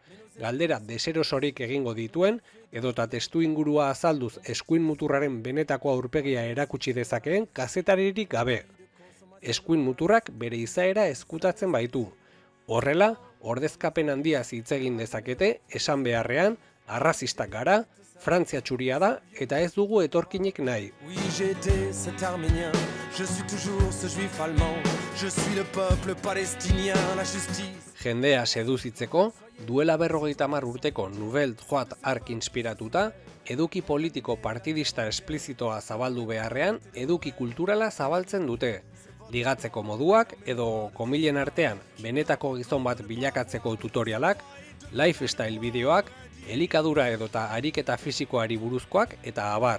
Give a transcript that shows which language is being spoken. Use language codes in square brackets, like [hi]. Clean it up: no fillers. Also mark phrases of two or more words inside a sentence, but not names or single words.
[eu] Galdera deserosorik egingo dituen, edota testu ingurua azalduz eskuin muturraren benetako aurpegia erakutsi dezakeen kazetaririk gabe. Eskuin muturrak bere izaera ezkutatzen baitu. Horrela, ordezkapen handiaz hitz egin dezakete, esan beharrean, arrazistak gara, Frantzia txuria da eta ez dugu etorkinik nahi. [fr] Oui, j'ai été cet arménien, je suis toujours ce juif allemand, je suis le peuple palestinien, la justice. [eu] Jendea seduzitzeko, duela 50 urteko Nouvelle Droite hark inspiratuta, eduki politiko partidista esplizitoa zabaldu beharrean, eduki kulturala zabaltzen dute. Ligatzeko moduak edo komilen artean benetako gizon bat bilakatzeko tutorialak, lifestyle bideoak, elikadura edota ariketa fisikoari buruzkoak eta abar.